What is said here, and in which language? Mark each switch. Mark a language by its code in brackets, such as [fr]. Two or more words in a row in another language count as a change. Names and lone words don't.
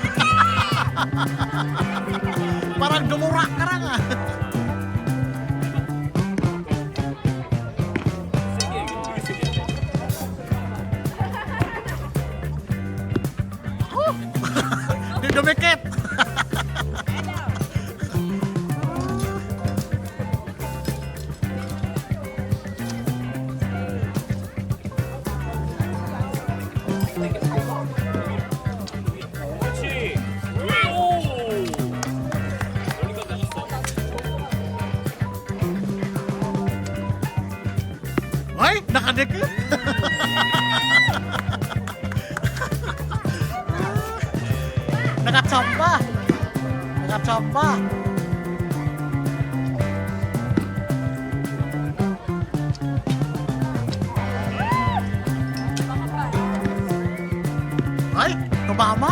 [tl] Parang dumurak ka lang ah. Di dumikit. [ko] 그렇지. 오! 멀리까지 나갔어. [tl] Ay, nakadikit. Nakachamba. Nakachamba. Ay, tumama.